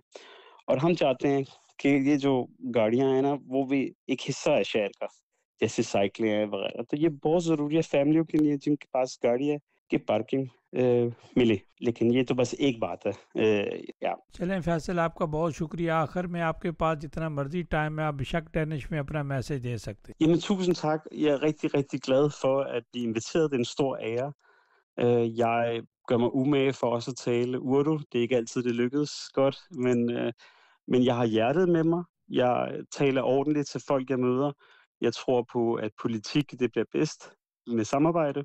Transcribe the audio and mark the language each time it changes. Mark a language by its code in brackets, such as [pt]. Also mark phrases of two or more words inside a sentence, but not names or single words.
[ur] اور ہم چاہتے ہیں کہ یہ جو گاڑیاں ہیں نا، وہ بھی ایک حصہ ہے شہر کا، جیسے سائیکلیں ہیں وغیرہ. تو یہ بہت ضروری ہے فیملیوں کے لیے جن کے پاس گاڑی ہے کہ پارکنگ ملے. لیکن یہ تو بس ایک بات ہے. چلیں فیصل، آپ کا بہت شکریہ. آخر میں آپ کے پاس جتنا مرضی ٹائم ہے، آپ بشک ڈینش میں اپنا میسج دے سکتے. [da] Jamen, tusind tak. Jeg er rigtig, rigtig glad for at blive inviteret. Det er en stor ære. Jeg gør mig umage for også at tale urdu. Det er ikke altid, det lykkedes godt, men jeg har hjertet med mig. Jeg taler ordentligt til folk, jeg møder. Jeg tror på, at politik, det bliver bedst med samarbejde.